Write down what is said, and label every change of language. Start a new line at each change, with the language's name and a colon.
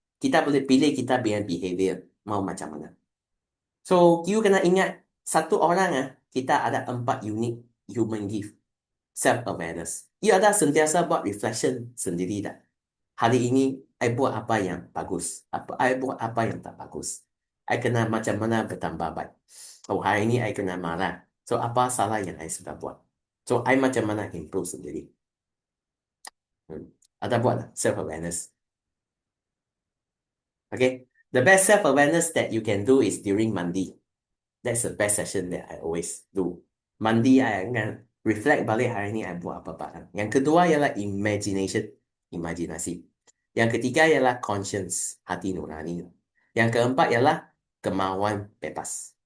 Malay: Kita boleh pilih kita punya behavior. Mau macam mana. So, you kena ingat, satu orang, kita ada
English: 4 unique human gift.
Malay: Self-awareness. You ada sentiasa buat reflection sendiri dah. Hari ini, I buat apa yang bagus. I buat apa yang tak bagus. I kena macam mana bertambah baik. Oh, hari ini I kena marah. So, apa salah yang I sudah buat. So, I macam mana improve sendiri. Ada buat self-awareness.
English: Okay. The best self-awareness that you can do is during mandi. That's the best session that I always do.
Malay: Mandi, I akan reflect balik hari ini I buat apa-apa. Yang kedua ialah imagination. Imajinasi. Yang ketiga ialah conscience, hati nurani. Yang keempat ialah kemauan bebas.